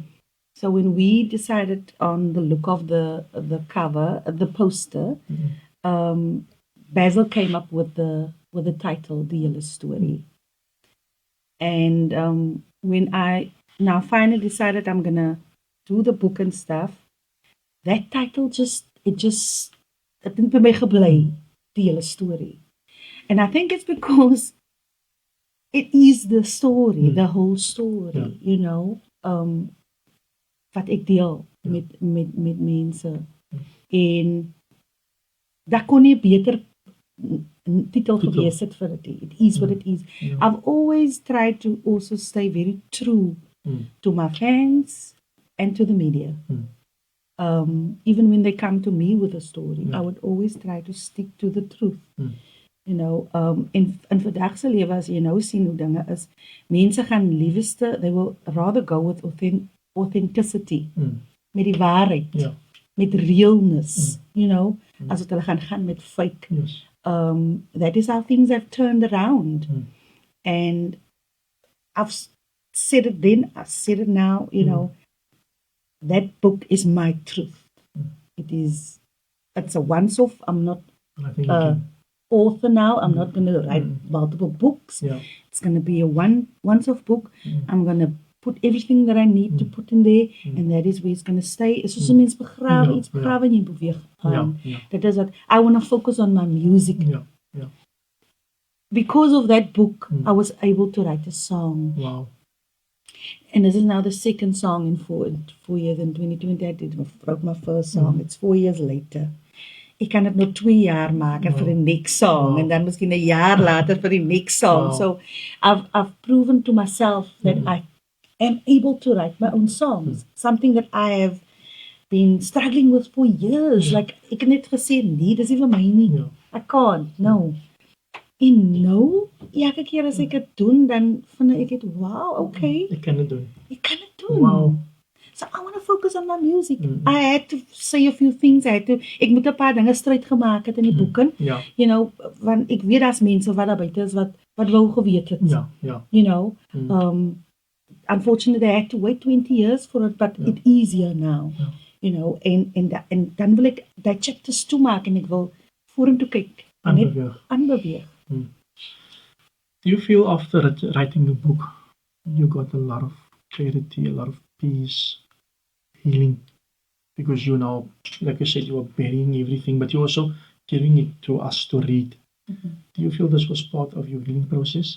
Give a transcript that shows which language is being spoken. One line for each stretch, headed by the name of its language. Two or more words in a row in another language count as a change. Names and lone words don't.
English: So when we decided on the look of the cover, the poster, Basil came up with the title, The Yellow Story. And when I now finally decided I'm gonna do the book and stuff, that title it didn't by my gebly, Die Hele Story. And I think it's because it is the story, the whole story,
Afrikaans: wat ek deel met mense. En daar kon nie beter titel gewees het vir dit.
English: It is what it is. Yeah. I've always tried to also stay very true to my fans and to the media. Even when they come to me with a story, I would always try to stick to the truth.
Afrikaans: In vandag se lewe as jy nou sien hoe dinge is, mense gaan liefste,
English: they will rather go with authenticity,
Afrikaans: met die waarheid, met realness, as wat hulle gaan met fake.
English: Yes. That is how things have turned around. And I've said it then, I've said it now, that book is my truth. It's a once-off. I'm not author now. I'm not going to write multiple books. Yeah. It's going to be a once-off book. I'm going to put everything that I need to put in there, and that is where it's going to stay.
Afrikaans: It's soos 'n mens begrawe, iets begrawe en jy beweeg aan.
English: That is what I want to focus on, my music. Because of that book, I was able to write a song. Wow. And this is now the second song in 4 years. In 2020, I wrote my first song. It's 4 years later.
Afrikaans: Ek kan dit nog 2 jaar maak vir die
English: next song,
Afrikaans: en dan miskien 'n jaar later vir die
English: next song. So I've proven to myself that I am able to write my own songs. Something that I have been struggling with for years. Like,
Afrikaans: ek het net gesê, nee, dis nie vir my nie. Ja.
English: I can't, no.
Afrikaans: En nou, elke keer as ek dit doen, dan vind ek het,
English: wow, okay,
Afrikaans: Ek kan dit doen. ek kan dit doen.
English: Wow. So I want to focus on my music. I had to say a few things.
Afrikaans: Ek moet 'n paar dinge stryd gemaak het in die boeken. Ja.
English: You know,
Afrikaans: want ek weet daar's mense wat daar buite is wat wou geweet het. Ja, ja.
English: You know, unfortunately, I had to wait 20 years for it, but it's easier now.
Afrikaans: Ja.
English: You know,
Afrikaans: en dan wil ek die chapters toemaak en ek wil vorentoe kyk. Aanbeweeg.
English: Do you feel after writing the book, you got a lot of clarity, a lot of peace, healing? Because you now, like you said, you are burying everything, but you're also giving it to us to read. Do you feel this was part of your healing process?